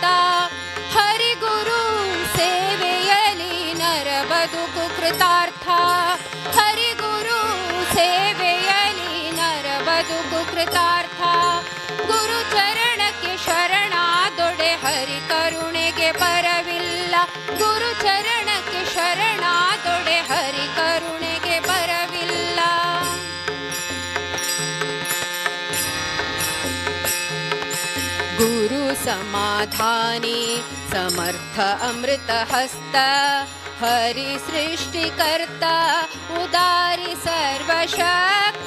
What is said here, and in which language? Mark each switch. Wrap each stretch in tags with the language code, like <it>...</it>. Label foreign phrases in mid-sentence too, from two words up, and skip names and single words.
<kn>ಹರಿ ಗುರು ಸೇವೆಯಲಿ ನರ ಬದುಕು ಕೃತಾರ್ಥ, ಹರಿ ಗುರು ಸೇವೆಯಲಿ ನರ ಬದುಕು ಕೃತಾರ್ಥ. ಗುರು ಚರಣಕ್ಕೆ ಶರಣಾದೊಡೆ ಹರಿ ಕರುಣೆಗೆ ಬರವಿಲ್ಲ, ಗುರು ಚರಣಕ್ಕೆ ಶರಣಾದೊಡೆ ಹರಿ ಕರುಣೆಗೆ ಬರವಿಲ್ಲ.</kn> <mr>ಗುರು समाधानी समर्थ अमृत हस्त, हरि सृष्टिकर्ता उदारी सर्वशक्त.</mr>